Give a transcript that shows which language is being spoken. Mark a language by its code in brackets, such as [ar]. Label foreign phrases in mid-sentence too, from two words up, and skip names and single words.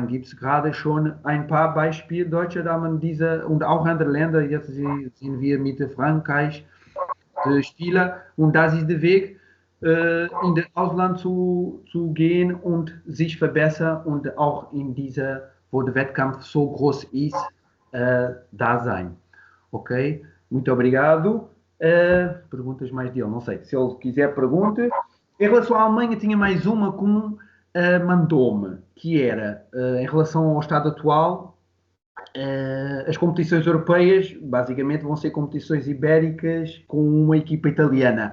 [de] Gibt es gerade schon ein paar Beispiele deutsche Damen diese und auch andere Länder. Jetzt sind wir mit Frankreich Spieler und das ist der Weg, in das Ausland zu gehen und sich verbessern und auch in dieser, wo der Wettkampf so groß ist, da sein. [pt] Ok? Muito obrigado. Perguntas mais dele, não sei. Se ele quiser, pergunte. Em relação à Alemanha, tinha mais uma com mandou-me, que era, em relação ao estado atual, as competições europeias, basicamente, vão ser competições ibéricas com uma equipa italiana.